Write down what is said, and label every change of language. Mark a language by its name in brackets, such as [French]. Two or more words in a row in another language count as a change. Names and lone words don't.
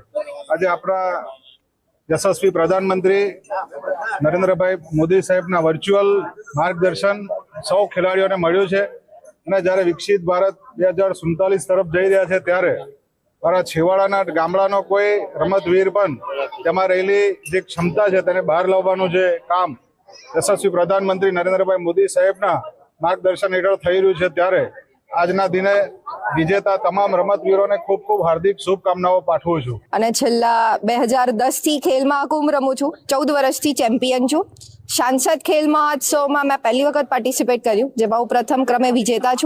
[Gujarati] આજે આપણા યશસ્વી પ્રધાનમંત્રી નરેન્દ્રભાઈ મોદી સાહેબના વર્ચ્યુઅલ માર્ગદર્શન સૌ ખેલાડીઓને મળ્યું છે અને જ્યારે વિકસિત ભારત 2047 તરફ જઈ રહ્યા છે ત્યારે મારા છેવાડાના ગામડાનો કોઈ રમતવીર પણ તેમાં રહેલી જે ક્ષમતા છે તેને બહાર લાવવાનું જે કામ યશસ્વી પ્રધાનમંત્રી નરેન્દ્રભાઈ મોદી સાહેબના માર્ગદર્શન હેઠળ થઈ રહ્યું છે ત્યારે આજના દિને વિજેતા તમામ રમતવીરોને ખૂબ ખૂબ હાર્દિક શુભકામનાઓ પાઠવું છું। અને છેલ્લા 2010 થી ખેલ મહાકુંભ રમું છું। 14 વર્ષથી ચેમ્પિયન છું। સાંસદ ખેલ મહોત્સવમાં મેં પહેલી વખત પાર્ટિસિપેટ કર્યું, જેમાં હું પ્રથમ ક્રમે વિજેતા છું।